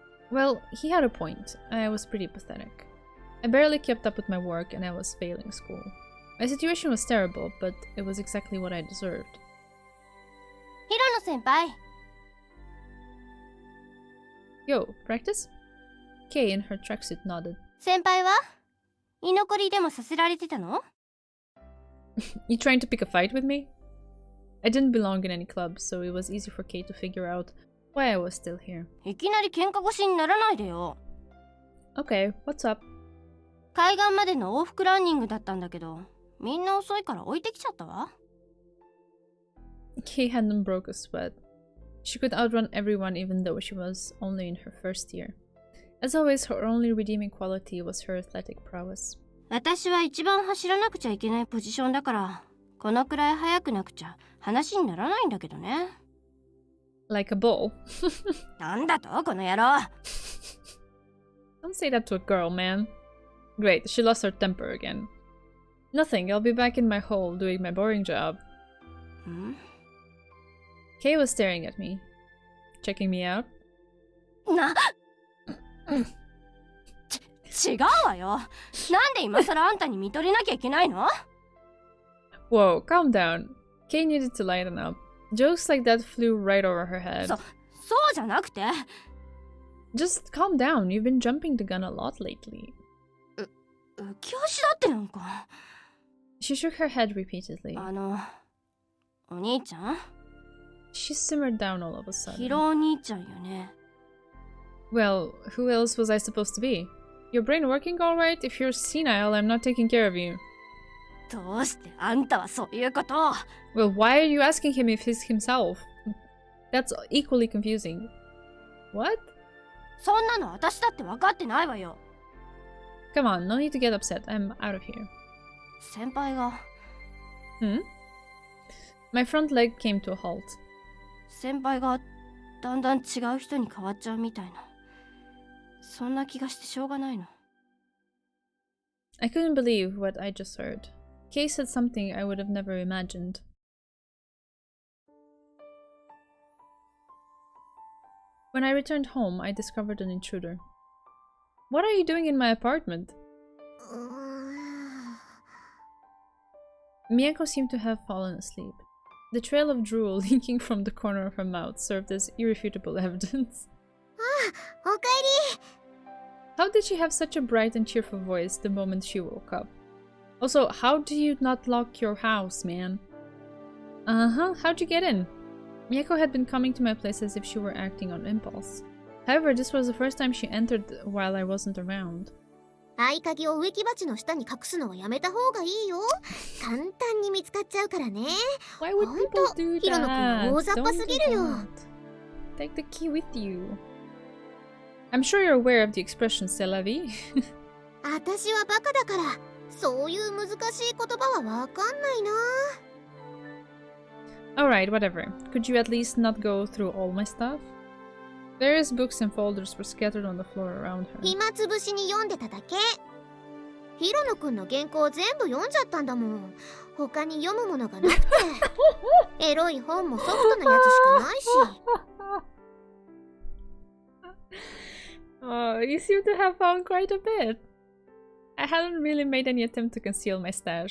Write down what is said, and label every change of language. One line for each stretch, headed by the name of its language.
English: Well, he had a point. I was pretty pathetic. I barely kept up with my work and I was failing school. My situation was terrible, but it was exactly what I deserved.
Japanese: ヒロノ先輩。
English: Yo, practice? Kay in her tracksuit nodded.
Japanese: 先輩は居残りでもさせられてたの？
English: You trying to pick a fight with me? I didn't belong in any club, so it was easy for Kay to figure out why I was still here.
Japanese: いきなり喧嘩腰にならないでよ。
English: Okay, what's up?
Japanese: 海岸までの往復ランニングだったんだけど、みんな遅いから置いてきちゃったわ。
English: Kay hadn't broke a sweat. She could outrun everyone even though she was only in her first year. As always, her only redeeming quality was her athletic prowess.
Japanese: 私は一番走らなくちゃいけないポジションだから、このくらい速くなくちゃ話にならないんだけどね。
English: Like a bull.
Japanese: なんだとこの野郎。
English: Don't say that to a girl, man. Great, she lost her temper again. Nothing, I'll be back in my hole doing my boring job. ん？ Kay was staring at me. Checking me out?
Japanese: 違うわよ。なんで今さらあんたに見とれなきゃいけないの？
English: Whoa, calm down. Kay needed to lighten up. Jokes like that flew right over her head.
Japanese: そうじゃなくて。
English: Just calm down, you've been jumping the gun a lot lately.
Japanese: 浮き足だってなんか。
English: She shook her head repeatedly.
Japanese: お兄ちゃん
English: She simmered down all of a
Japanese: ヒ
English: sudden.
Japanese: ロお兄ちゃんよね。
English: Well, who else was I supposed to be? Your brain working all right? If you're senile, I'm not taking care of you.
Japanese: どうしてあんたはそういうことを。
English: Well, why are you asking him if he's himself? That's equally confusing. What?
Japanese: そんなの私だって分かってないわよ。
English: Come on, no need to get upset. I'm out of here.
Japanese: 先輩が Hmm?
English: My front leg came to a halt.
Japanese: 先輩がだんだん違う人に変わっちゃうみたいな。そんな気がしてしょうがないの。
English: I couldn't believe what I just heard. Kay said something I would have never imagined. When I returned home, I discovered an intruder. What are you doing in my apartment? うーん Miyako seemed to have fallen asleep. The trail of drool leaking from the corner of her mouth served as irrefutable evidence.
Japanese: おかえり。
English: How did she have such a bright and cheerful voice the moment she woke up? Also, how do you not lock your house, man? Uh-huh, how'd you get in? Miyako had been coming to my place as if she were acting on impulse. However, this was the first time she entered while I wasn't around.
Japanese: 合鍵を植木鉢の下に隠すのはやめた方がいいよ。簡単に見つかっちゃうからね。
English: Why would people do
Japanese: ヒロノ君は
English: that?
Japanese: 大雑把すぎるよ。
English: Don't do that. Take the key with you. I'm sure you're aware of the expression c'est la vie.
Japanese: 私はバカだから、そういう難しい言葉はわかんないな。
English: Alright, whatever. Could you at least not go through all my stuff? Various books and folders were scattered on the floor around her.
Japanese: 暇つぶしに読んでただけ。ヒロノ君の原稿全部読んじゃったんだもん。他に読むものがなくて。エロい本もソフトなやつしかないし。
English: Oh, you seem to have found quite a bit. I hadn't really made any attempt to conceal my stash.